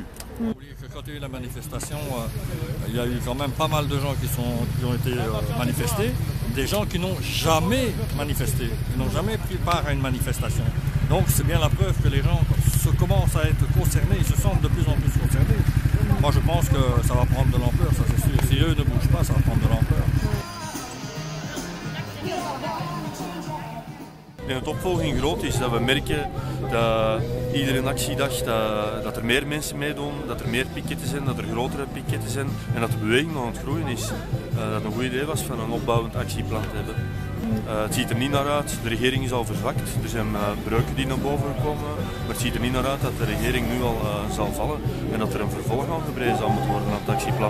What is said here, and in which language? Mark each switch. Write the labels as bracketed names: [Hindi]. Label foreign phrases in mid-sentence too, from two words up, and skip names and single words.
[French] Quand il y a eu la manifestation, il y a eu quand même pas mal de gens qui ont été manifestés, des gens qui n'ont jamais manifesté, qui n'ont jamais pris part à une manifestation. Donc c'est bien la preuve que les gens commencent à être concernés, ils se sentent de plus en plus concernés. Moi je pense que ça va prendre de l'ampleur, ça c'est sûr. Si eux ne bougent pas, ça va prendre de l'ampleur. [Dutch] Ik denk dat de opvolging groot is, dat we merken dat iedere actiedag dat er meer mensen meedoen, dat er meer piketten zijn, dat er grotere piketten zijn en dat de beweging aan het groeien is. Dat het een goed idee was van een opbouwend actieplan te hebben. Het ziet er niet naar uit, de regering is al verzwakt, er zijn breuken die naar boven komen, maar het ziet er niet naar uit dat de regering nu al zal vallen en dat er een vervolg aangebreid zal moeten worden aan het actieplan.